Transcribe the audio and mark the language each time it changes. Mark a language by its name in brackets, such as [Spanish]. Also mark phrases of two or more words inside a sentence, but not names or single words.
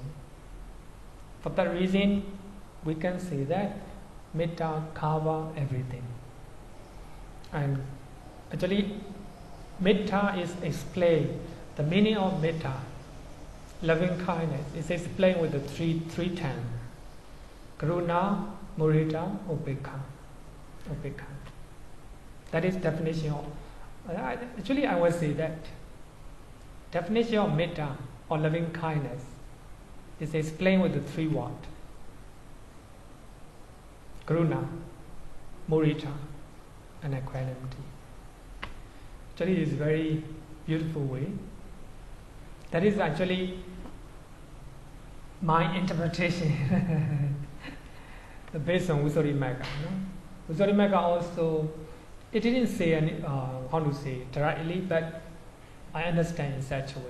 [English] For that reason, we can say that metta covers everything. And actually, metta is explained, the meaning of metta, loving kindness, is explained with the three terms. [Pali] Karuna, mudita, upekkha. [English] That is definition of, actually I will say that definition of metta or loving kindness is explained with the three words. [Pali] Karuna, mudita, [English] and equanimity. Actually, it's a very beautiful way. That is actually my interpretation based on Visuddhimagga. Visuddhimagga also, it didn't say any, how to say directly, but I understand in such a way.